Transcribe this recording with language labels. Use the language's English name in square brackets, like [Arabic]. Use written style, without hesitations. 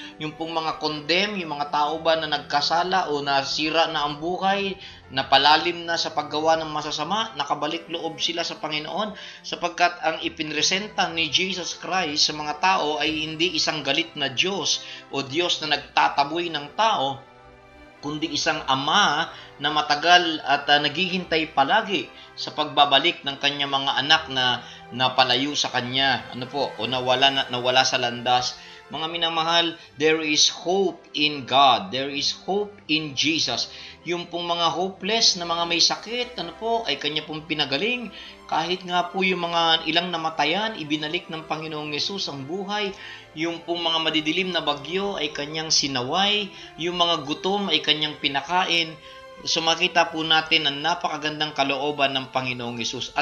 [Filipino] Yung pong mga condemn, yung mga tao ba na nagkasala o nasira na ang buhay, napalalim na sa paggawa ng masasama, nakabalik loob sila sa Panginoon, sapagkat ang ipinresenta ni Jesus Christ sa mga tao ay hindi isang galit na Diyos o Diyos na nagtataboy ng tao, kundi isang Ama na matagal at naghihintay palagi sa pagbabalik ng kanyang mga anak na napalayo sa kanya, o nawala sa landas. Mga minamahal, [English] there is hope in God. There is hope in Jesus. [Filipino] Yung pong mga hopeless na mga may sakit, ay kanya pong pinagaling. Kahit nga po yung mga ilang namatayan, ibinalik ng Panginoong Yesus ang buhay. Yung pong mga madidilim na bagyo ay kanyang sinaway. Yung mga gutom ay kanyang pinakain. So makita po natin ang napakagandang kalooban ng Panginoong Yesus.